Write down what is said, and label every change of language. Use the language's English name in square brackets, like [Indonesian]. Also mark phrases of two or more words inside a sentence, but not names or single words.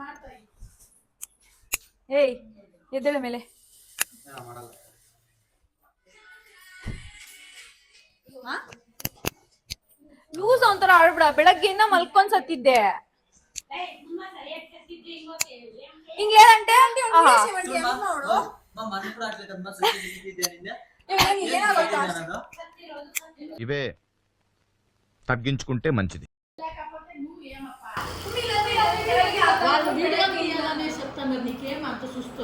[Kannada] ಏಯ್ ಎದ್ದೇಳ ಮೇಲೆ ಲೂಸ್ ಒಂಥರ ಆಡ್ಬಿಡ ಬೆಳಗ್ಗೆಯಿಂದ ಮಲ್ಕೊಂಡ್ ಸತ್ತಿದ್ದೆ ಹಿಂಗ ಏನಂటే [Telugu] ఇవే తగ్గించుకుంటే మంచిది వాళ్ళు వీడియో తీయాలనే చెప్తాను నీకేం అంత చూస్తూ